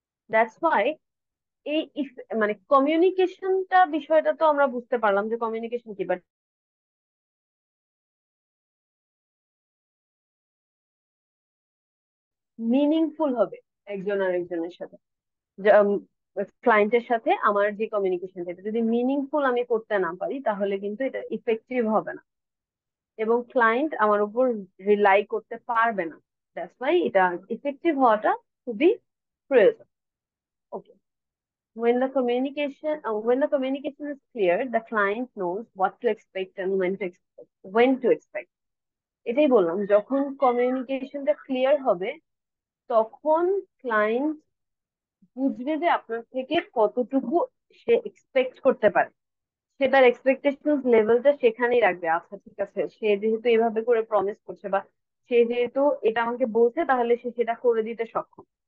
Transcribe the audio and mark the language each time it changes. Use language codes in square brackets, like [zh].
[bn] That's why এই মানে কমিউনিকেশনটা বিষয়টা তো আমরা বুঝতে পারলাম যে কমিউনিকেশন কি, বাট মিনিংফুল হবে একজন আরেকজনের সাথে, ক্লায়েন্টের সাথে আমার যে কমিউনিকেশন, এটা যদি মিনিংফুল আমি করতে না পারি তাহলে কিন্তু এটা ইফেক্টিভ হবে না, এবং ক্লায়েন্ট আমার উপর রিলাই করতে পারবে না। দ্যাটস ওয়াই এটা ইফেক্টিভ হওয়াটা খুবই প্রয়োজন। [en] Okay, when the communication is clear, the client knows what to expect and when to expect. [bn] এটাই বললাম, যখন কমিউনিকেশনটা ক্লিয়ার হবে তখন ক্লায়েন্ট বুঝবে যে আপনার থেকে কতটুকু সে এক্সপেক্ট করতে পারে। সে তার এক্সপেকটেশন লেভেলটা সেখানেই রাখবে। আচ্ছা ঠিক আছে, সে যেহেতু এভাবে করে প্রমিস করছে বা সে যেহেতু এটা আমাকে বলছে, তাহলে সে সেটা করে দিতে সক্ষম।